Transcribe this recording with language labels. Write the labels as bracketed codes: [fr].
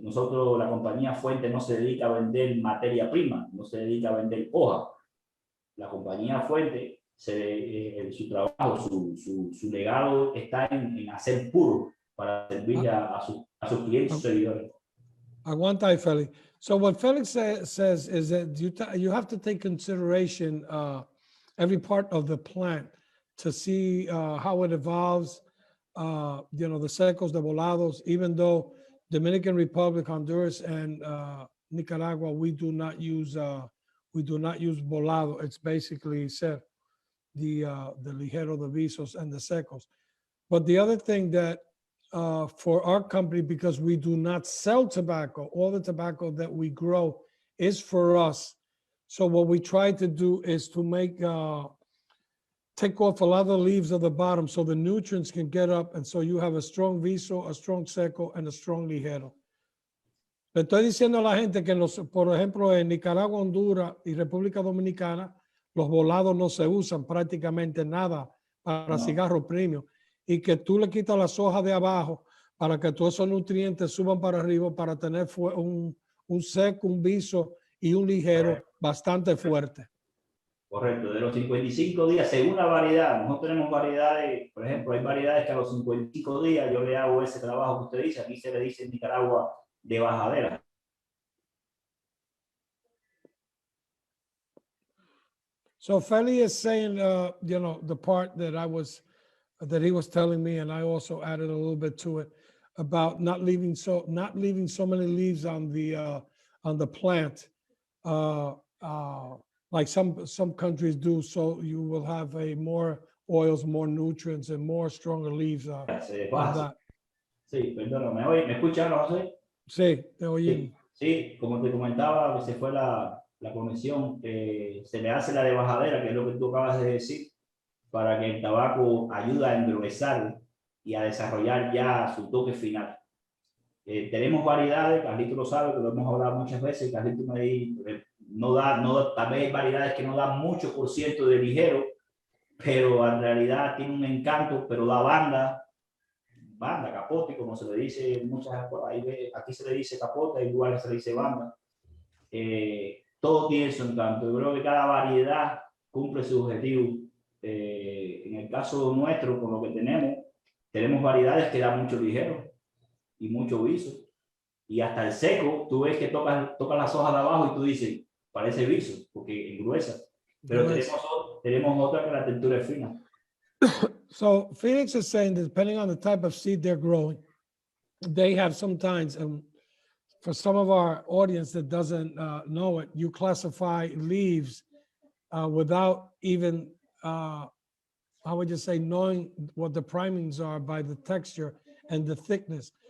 [es] Nosotros, la compañía Fuente, no se dedica a vender materia prima, no se dedica a vender hoja. La compañía Fuente, su trabajo, su legado está en hacer puro para servir a sus clientes y seguidores. Aguanta ahí, Felix. [en] So what Felix says is that you have to take consideration every part of the plant to see how it evolves. The secos, the volados, even though Dominican Republic, Honduras, and Nicaragua, we do not use volado. It's basically said the ligero, the visos, and the secos. But the other thing that for our company, because we do not sell tobacco, all the tobacco that we grow is for us. So what we try to do is to take off a lot of the leaves of the bottom so the nutrients can get up, and so you have a strong viso, a strong seco, and a strong ligero. [es] Le estoy diciendo a la gente que, por ejemplo, en Nicaragua, Honduras y República Dominicana, los volados no se usan prácticamente nada para cigarro premium, y que tú le quitas las hojas de abajo para que todos esos nutrientes suban para arriba para tener un seco, un viso y un ligero bastante fuerte. Correcto, de los 55 días, según la variedad, nosotros tenemos variedades, por ejemplo, hay variedades que a los 55 días yo le hago ese trabajo que usted dice, aquí se le dice en Nicaragua de bajadera. [en] So Feli is saying, you know, the part that he was telling me, and I also added a little bit to it about not leaving so many leaves on the plant, like some countries do. So you will have more oils, more nutrients, and more stronger leaves on that. [es] Sí, perdona, ¿me escuchan, José? Sí, te oí. Sí, como te comentaba, se fue la conexión, se le hace la de bajadera, que es lo que tú acabas de decir, para que el tabaco ayude a endurecer y a desarrollar ya su toque final. Tenemos variedades, Carlito lo sabe, que lo hemos hablado muchas veces, Carlito tal vez hay variedades que no dan mucho por ciento de ligero, pero en realidad tiene un encanto, pero la banda, capote, como se le dice aquí se le dice capote, hay lugares se le dice banda. Todo tiene su encanto. Yo creo que cada variedad cumple su objetivo. En el caso nuestro, con lo que tenemos variedades que dan mucho ligero y mucho viso. Y hasta el seco, tú ves que tocas las hojas de abajo y tú dices, parece viso, porque engruesa. Pero tenemos otra que la textura es fina. [en] So Felix is saying that depending on the type of seed they're growing, they have sometimes, for some of our audience that doesn't know it, you classify leaves without even, how would you say, knowing what the primings are by the texture and the thickness.